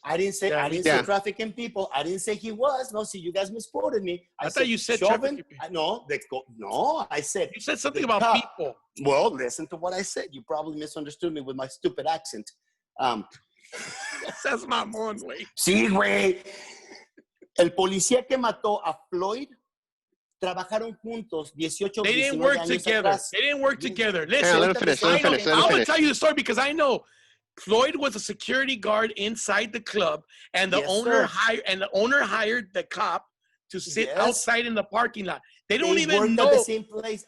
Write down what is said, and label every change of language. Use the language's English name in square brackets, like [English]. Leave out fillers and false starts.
[English] I didn't say trafficking people. I didn't say he was. No, see, you guys misquoted me. I thought you said trafficking people. No, I said you said something about people. Well, listen to what I said. You probably misunderstood me with my stupid accent. [Spanish] That's mamón, güey. Sí, güey. El policía que mató a Floyd trabajaron juntos 18 [English] They didn't work together. They didn't work together. Listen, let me finish. I'm going to tell you the story because I know Floyd was a security guard inside the club, and the owner hired the cop to sit outside in the parking lot. They don't even know. At the same place.